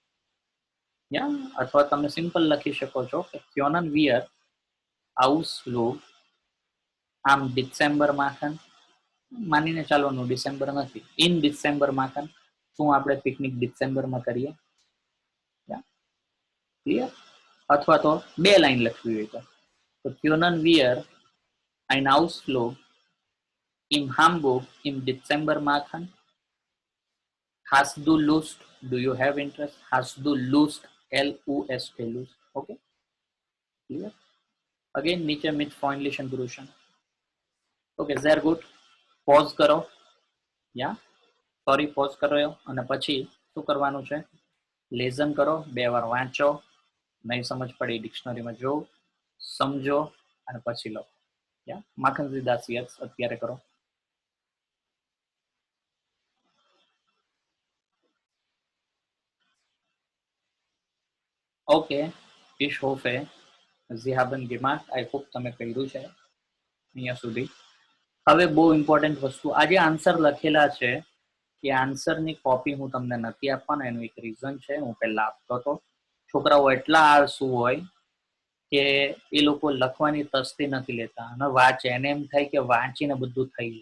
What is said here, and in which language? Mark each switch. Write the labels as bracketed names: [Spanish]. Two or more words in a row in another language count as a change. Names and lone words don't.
[Gujarati] અથવા તમે સિમ્પલ લખી શકો છો કે [German] Können wir Ausflug am Dezember machen, [Gujarati] માનીને ચાલવાનું ડિસેમ્બર નથી, [German] in Dezember machen, [Gujarati] શું આપણે પિકનિક ડિસેમ્બરમાં કરીએ. ક્લિયર? અથવા તો 2 લાઈન લખવી હોય તો [German] Können wir ein Ausflug in Hamburg im Dezember machen. Hast du Lust? [English] Do you have interest? [German] Hast du Lust? L-U-S-T, Lust. [English] Okay? Clear? Again, [German] નીચે mit freundlichen Grüßen. Okay, sehr gut. [Gujarati] પોઝ કરો. સોરી, પોઝ કરો અને પછી શું કરવાનું છે? લેઝન કરો, 2 વાર વાંચો, નહીં સમજ પડી ડિક્શનરીમાં જો, સમજો અને પછી લખો. માખનજી દાસ યસ અત્યારે કરો. ઓકે, [German] ich hoffe Sie haben gemacht. [English] I hope [Gujarati] તમે કર્યું છે અહીંયા સુધી. હવે બહુ ઇમ્પોર્ટન્ટ વસ્તુ, આ જે આન્સર લખેલા છે એ આન્સરની કોપી હું તમને નથી આપવાનો. એનું એક રીઝન છે. હું પહેલા આપતો હતો. છોકરાઓ એટલા આળસુ હોય કે એ લોકો લખવાની તસ્તી નથી લેતા અને વાંચે, એને એમ થાય કે વાંચીને બધું થઈ જાય.